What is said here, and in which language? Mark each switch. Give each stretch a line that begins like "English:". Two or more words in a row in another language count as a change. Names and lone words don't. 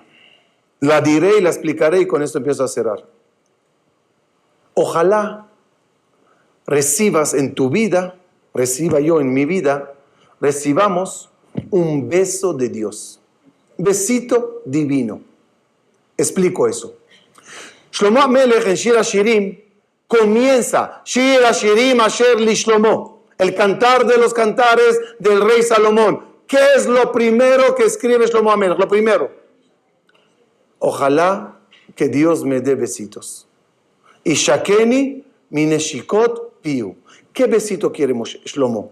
Spanish: La diré y la explicaré y con esto empiezo a cerrar. Ojalá recibas en tu vida, reciba yo en mi vida, recibamos un beso de Dios. Besito divino. Explico eso. Shlomo HaMelech en Shir HaShirim comienza Shir HaShirim Asher Li Shlomo, el cantar de los cantares del rey Salomón. ¿Qué es lo primero que escribe Shlomo HaMelech? Lo primero. Ojalá que Dios me dé besitos.
Hebrew: ישקני מנשיקות פיהו.
Spanish: ¿Qué besito quiere Shlomo?